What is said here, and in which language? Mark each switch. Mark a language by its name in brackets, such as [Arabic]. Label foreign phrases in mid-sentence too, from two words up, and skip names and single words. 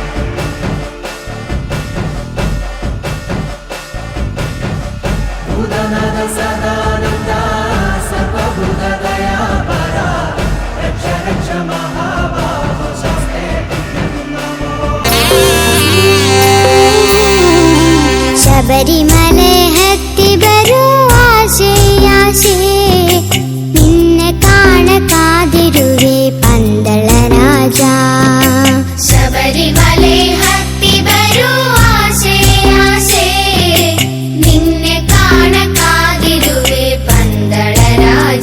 [Sanskrit] ಭೂತನಾಥ ಸದಾನಂದ ಸರ್ವಭೂತ ದಯಾಪರ ರಕ್ಷ ರಕ್ಷ ಮಹಾಬಾಹೋ ಶಾಸ್ತ್ರೇ ನಮೋ. [Kannada] ಶಬರಿಮಲೆ ಹತ್ತಿ ಬರುವ ಆಸೆ ಆಸೆ ನಿನ್ನೆ ಕಾಣ ಕಾದಿರುವೆ ಪಂದಳ ರಾಜ. ಶಬರಿಮಲೆ ಹತ್ತಿ ಬರುವ ಆಸೆ ಆಸೆ ನಿನ್ನೆ ಕಾಣ ಕಾದಿರುವೆ ಪಂದಳ ರಾಜ.